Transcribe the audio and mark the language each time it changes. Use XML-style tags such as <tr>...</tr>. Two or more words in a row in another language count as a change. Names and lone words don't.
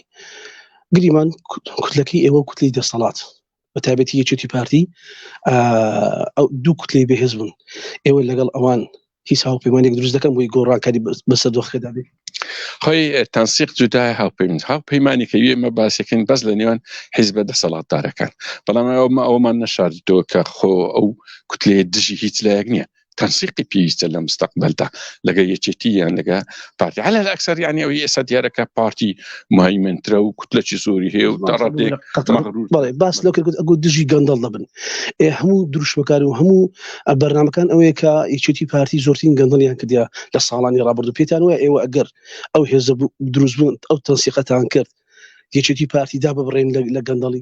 <ckb>گریمان کوتلەکەی ئێوە کوتلەی دەسەڵات بە تایبەتی یەکێتی پارتی ئەو دوو کوتلەی بەهێز بوون، ئێوە لەگەڵ ئەوان هیچ هاوپەیمانێک دروست دەکەن بۆی گۆڕانکاری بەسەر دۆخەکەدا بێت؟ خۆی تەنسیق جودای هاوپەیمانێکی ئێمە باسیەکەین بەس لە نێوان حیزبە دەسەڵاتدارەکان بەڵام ئەومان نەشاردەوە کە خۆ ئەو کوتلەیە دژی هیچ لایەک نییە تەنسیقی پێویستە لە مستەقبەلدا لەگە یەکێتی یان لەگە پارتی</ckb> <ar>على الأكثر</ar> <ckb>يعني ئەوەی ئێستا دیارەکە پارتی مهمەنترە و کوتلەکی زۆری هەیە و تەڕەدێک باس لەو کرد ئەگو دژی گەندەڵ دەبن هەموو دروشمەکار و هەموو بەرنامەکان ئەوەیە کە یەکێتی پارتی زۆرترین گەندەڵیان کردیا لە ساڵانی ڕابردوو پێتان وایە ئێوە ئەگەر ئەو هێزە دروست بوون ئەو تەنسیقەتان کرد یەکێتی پارتیدا ببڕێن لە گەندەڵی</ckb>